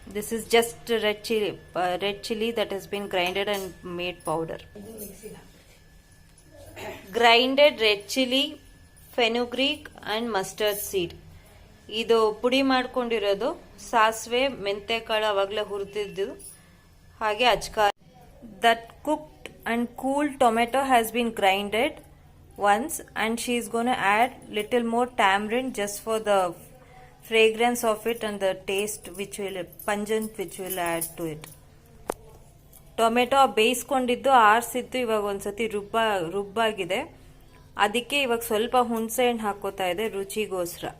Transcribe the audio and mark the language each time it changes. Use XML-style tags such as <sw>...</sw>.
<en>This is just red chilli that has been grinded and made powder. Grinded red chilli, fenugreek and mustard seed</en> <kn>ಇದು ಪುಡಿ ಮಾಡ್ಕೊಂಡಿರೋದು. ಸಾಸಿವೆ, ಮೆಂತೆಕಾಳು ಅವಾಗಲೇ ಹುರಿದಿದ್ದು, ಹಾಗೆ ಅಚ್ಕಾರ.</kn> <en>That cooked and cool tomato has been grinded once, and she is going to add little more tamarind just for the fragrance of it and the taste which will pungent which will add to it.</en> <kn>Tomato ಬೇಯಿಸ್ಕೊಂಡಿದ್ದು ಆರಿಸಿದ್ದು ಇವಾಗ ಒಂದ್ಸತಿ ರುಬ್ಬಾಗಿದೆ. ಅದಕ್ಕೆ ಇವಾಗ ಸ್ವಲ್ಪ ಹುಣಸೆ ಹಣ್ಣು ಹಾಕೋತಾ ಇದೆ ರುಚಿಗೋಸ್ಕರ.</kn>